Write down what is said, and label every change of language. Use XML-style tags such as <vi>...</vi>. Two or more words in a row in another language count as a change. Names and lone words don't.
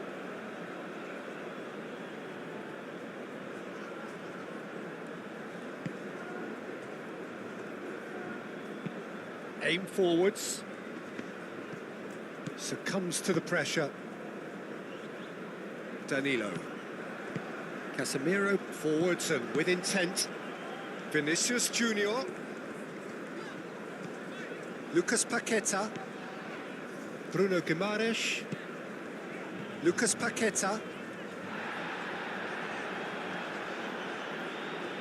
<en>Aim forwards. Succumbs to the pressure. Danilo. Casemiro forwards and with intent. Vinicius Junior. Lucas Paqueta. Bruno Guimaraes. Lucas Paqueta.</en>